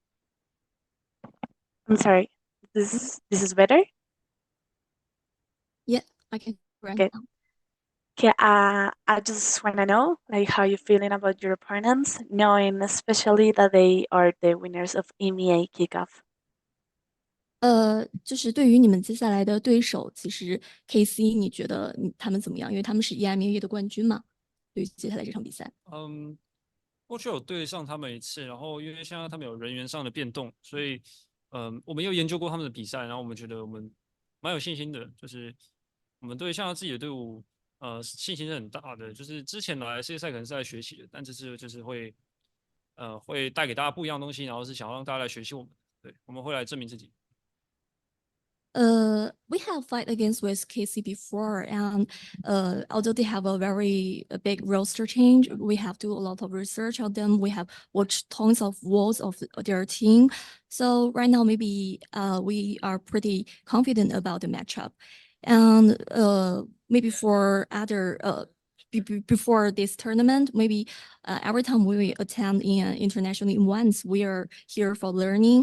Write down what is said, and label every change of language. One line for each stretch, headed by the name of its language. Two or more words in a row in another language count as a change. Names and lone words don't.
English: I'm sorry. This is better? Yeah, I can. Right Okay. now. Okay, I just want to know like how you're feeling about your opponents, knowing especially that they are the winners of EMEA Kickoff.
Chinese: 就是对于你们接下来的对手，其实 KC 你觉得他们怎么样？因为他们是 EMEA 的冠军嘛。对于接下来这场比赛，过去有对上他们一次，然后因为现在他们有人员上的变动，所以我们有研究过他们的比赛，然后我们觉得我们蛮有信心的，就是我们对现在自己的队伍信心是很大的，就是之前来世界赛可能是在学习的，但这次就是会带给大家不一样的东西，然後是想要讓大家來學習我們，對，我們會來證明自己。
English: we have fight against with KC before, and although they have a very big roster change, we have do a lot of research on them. We have watched tons of walls of their team. So right now, maybe we are pretty confident about the matchup, and maybe for other before this tournament, maybe every time we attend in international events, we are here for learning.